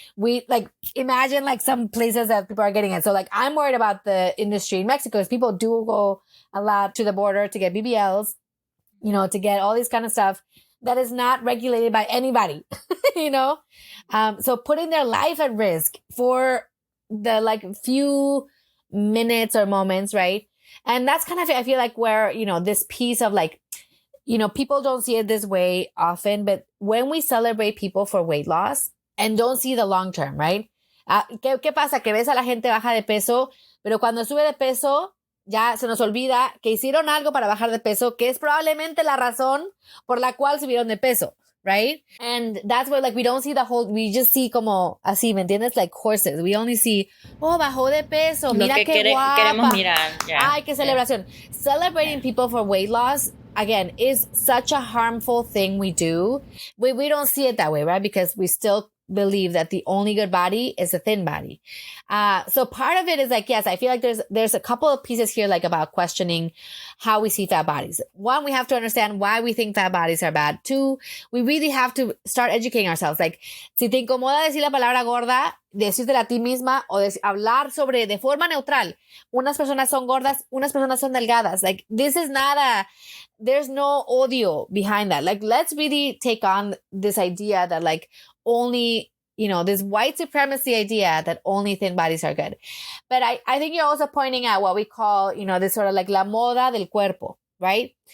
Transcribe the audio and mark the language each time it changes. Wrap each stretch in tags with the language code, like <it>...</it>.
<en>We like, imagine like some places that people are getting it. So like, I'm worried about the industry in Mexico because people do go a lot to the border to get BBLs, to get all this kind of stuff that is not regulated by anybody, so putting their life at risk for the like few minutes or moments, right? And that's kind of, I feel like where, this piece of like, people don't see it this way often, but when we celebrate people for weight loss and don't see the long term, right?</en> <es>¿Qué pasa? Que ves a la gente baja de peso, pero cuando sube de peso, ya se nos olvida que hicieron algo para bajar de peso, que es probablemente la razón por la cual subieron de peso,</es> <en>right? And that's where like we don't see we just see</en> <es>como así, ¿me entiendes?</es> <en>Like horses. We only see,</en> <es>bajó de peso, mira qué guapa. Queremos mirar,</es> <en>yeah.</en> <es>Ay, qué celebración.</es> <en>Yeah. Celebrating people for weight loss, again, is such a harmful thing we do. We don't see it that way, right? Because we still believe that the only good body is a thin body. So part of it is like, yes, I feel like there's a couple of pieces here, like about questioning how we see fat bodies. One, we have to understand why we think fat bodies are bad. Two, we really have to start educating ourselves. Like,</en> <es>si te incomoda decir la palabra gorda, decírtela a ti misma o hablar sobre de forma neutral. Unas personas son gordas, unas personas son delgadas.</es> <en>Like, this is not there's no odio behind that. Like, let's really take on this idea that like only, this white supremacy idea that only thin bodies are good. But I think you're also pointing out what we call, this sort of like</en> <es>la moda del cuerpo,</es> <en>right?</en>